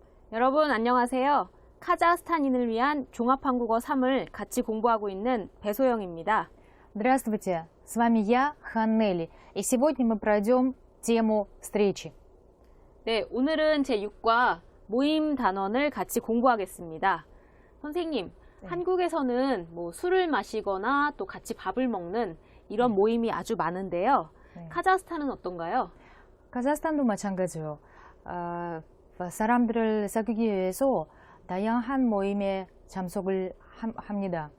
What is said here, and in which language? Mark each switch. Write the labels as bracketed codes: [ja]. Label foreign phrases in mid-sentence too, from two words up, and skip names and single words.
[ko] 여러분 안녕하세요. 카자흐스탄인을 위한 종합한국어 3을 같이 공부하고 있는 배소영입니다. [ru] Здравствуйте, с вами я, Ханнели, и сегодня мы пройдем тему встречи. [ko] 네, 오늘은 제6과 모임 단원을 같이 공부하겠습니다. 선생님, 한국에서는 술을 마시거나 또 같이 밥을 먹는 이런 모임이 아주 많은데요. 카자흐스탄은 어떤가요? 카자흐스탄도 마찬가지요. 사람들을 사귀기 위해서 다양한 모임에 참석을 합니다.